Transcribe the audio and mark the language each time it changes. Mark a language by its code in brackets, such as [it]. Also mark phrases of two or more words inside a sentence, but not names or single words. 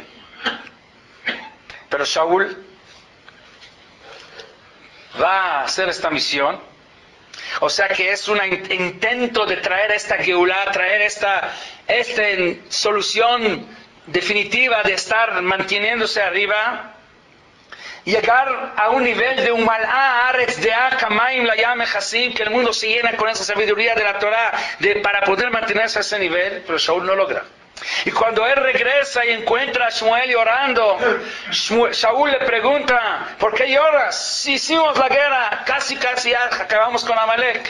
[es] Pero Shaul va a hacer esta misión, o sea que es un intento de traer esta Geulah, traer esta solución definitiva de estar manteniéndose arriba, llegar a un nivel de un [he] מלאה הארץ דעה כמים לים מכסים, [es] que el mundo se llena con esa sabiduría de la Torah para poder mantenerse a ese nivel, pero Shaul no logra. Y cuando él regresa y encuentra a Shmuel llorando, Shaul le pregunta, ¿por qué lloras? Si hicimos la guerra, casi ya acabamos con Amalek.